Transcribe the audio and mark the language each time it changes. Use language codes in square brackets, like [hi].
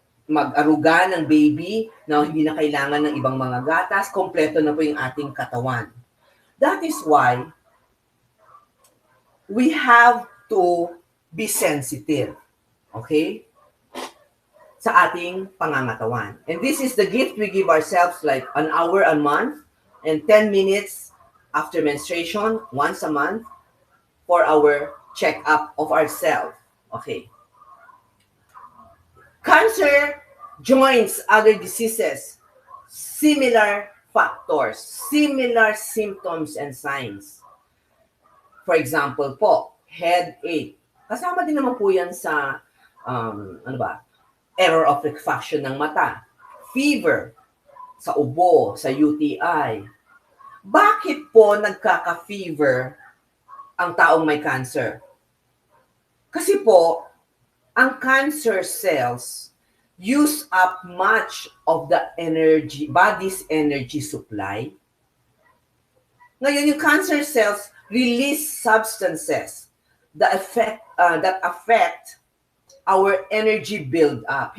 [tl] mag-aruga ng baby na hindi na kailangan ng ibang mga gatas, kompleto na po yung ating katawan. [en] That is why we have to be sensitive, okay, [tl] sa ating pangangatawan. [en] And this is the gift we give ourselves, like an hour a month and 10 minutes after menstruation, once a month, for our check-up of ourselves. Okay. Cancer joins other diseases, similar factors, similar symptoms and signs. For example [tl] po, headache. Kasama din naman po yan sa, ano ba, error of refraction ng mata. Fever, sa ubo, sa UTI. Bakit po nagkaka-fever ang taong may cancer? Kasi po, ang [en] cancer cells use up much of the energy, body's energy supply. [tl] Ngayon, yung [en] cancer cells release substances that affect our energy build-up.